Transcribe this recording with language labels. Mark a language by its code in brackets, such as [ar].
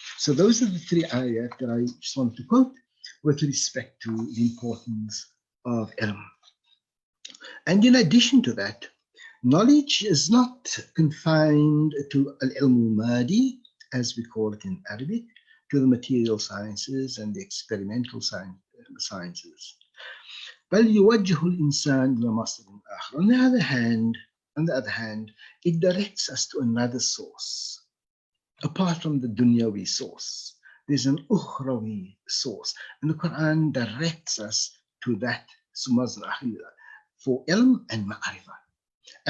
[en] So those are the 3 ayat that I just want to quote with respect to the importance of ilm. And in addition to that, knowledge is not confined to al-ilm al-madi, as we call it in Arabic, to the material sciences and the experimental sciences. [ar] بل يوجه الإنسان إلى مصدر آخر. [en] On the other hand, it directs us to another source. Apart from the dunyawi source, there's an ukhrawi source. And the Quran directs us to that for ilm and ma'rifah.